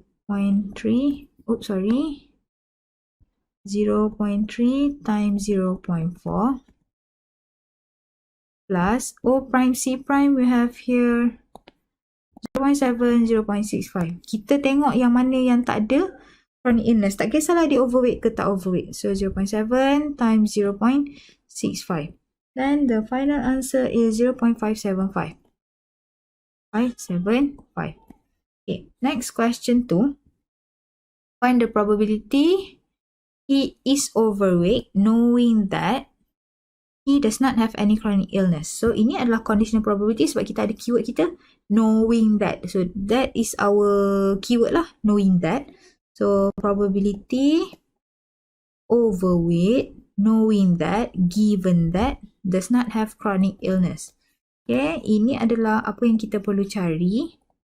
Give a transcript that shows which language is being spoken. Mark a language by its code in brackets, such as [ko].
[en] 0.3, oops, sorry. 0.3 times 0.4 plus O prime C prime we have here 0.7, 0.65. [ms] Kita tengok yang mana yang tak ada chronic illness. Tak kisahlah dia overweight ke tak overweight. [en] So 0.7 times 0.65. Then the final answer is 0.575. 575. Okay, next question 2. Find the probability he is overweight knowing that he does not have any chronic illness. [ms] So ini adalah conditional probability sebab kita ada keyword kita [en] knowing that. So that is our keyword lah, knowing that. So probability overweight knowing that given that does not have chronic illness. [ms] Okay, ini adalah apa yang kita perlu cari.